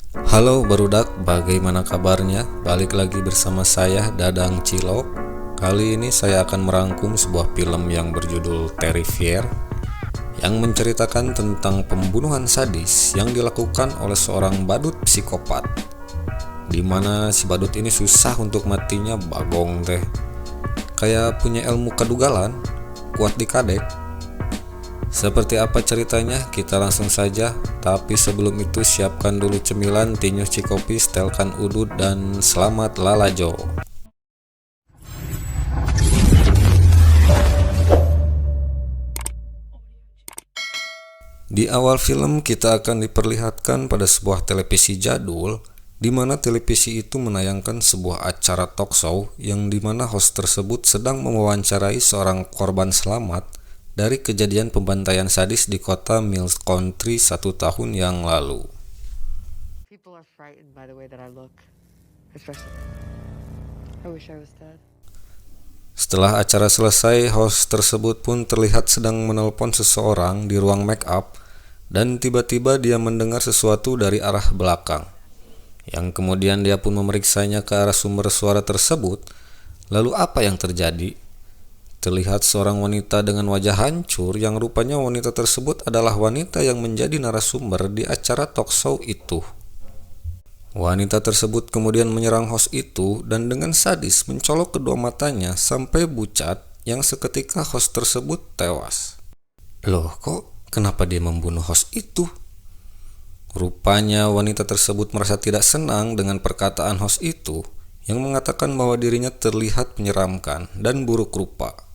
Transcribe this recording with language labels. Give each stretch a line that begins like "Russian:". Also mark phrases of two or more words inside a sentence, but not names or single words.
Indonesian: Halo barudak, bagaimana kabarnya? Balik lagi bersama saya Dadang Cilok. Kali ini saya akan merangkum sebuah film yang berjudul Terrifier, yang menceritakan tentang pembunuhan sadis yang dilakukan oleh seorang badut psikopat, dimana si badut ini susah untuk matinya bagong teh, kayak punya ilmu kedugalan,
Sundanese: kuat dikadek.
Indonesian: Seperti apa ceritanya? Kita langsung saja. Tapi sebelum itu siapkan dulu cemilan,
Sundanese: tinyuh cikopi, setelkan udut,
Indonesian: dan selamat lalajo. Di awal film kita akan diperlihatkan pada sebuah televisi jadul, di mana televisi itu menayangkan sebuah acara
English: talk show
Indonesian: yang dimana host tersebut sedang mewawancarai seorang korban selamat dari kejadian pembantaian sadis di kota Mills Country 1 tahun yang lalu.
English: People are frightened by the way that I look. Especially, I wish I was dead.
Indonesian: Setelah acara selesai, host tersebut pun terlihat sedang menelpon seseorang di ruang
English: make up,
Indonesian: dan tiba-tiba dia mendengar sesuatu dari arah belakang, yang kemudian dia pun memeriksanya ke arah sumber suara tersebut. Lalu apa yang terjadi? Terlihat seorang wanita dengan wajah hancur, yang rupanya wanita tersebut adalah wanita yang menjadi narasumber di acara
English: talk show
Indonesian: itu. Wanita tersebut kemudian menyerang host itu dan dengan sadis mencolok kedua matanya sampai bucat, yang seketika host tersebut tewas. Loh, kok kenapa dia membunuh host itu? Rupanya wanita tersebut merasa tidak senang dengan perkataan host itu, yang mengatakan bahwa dirinya terlihat menyeramkan dan buruk rupa.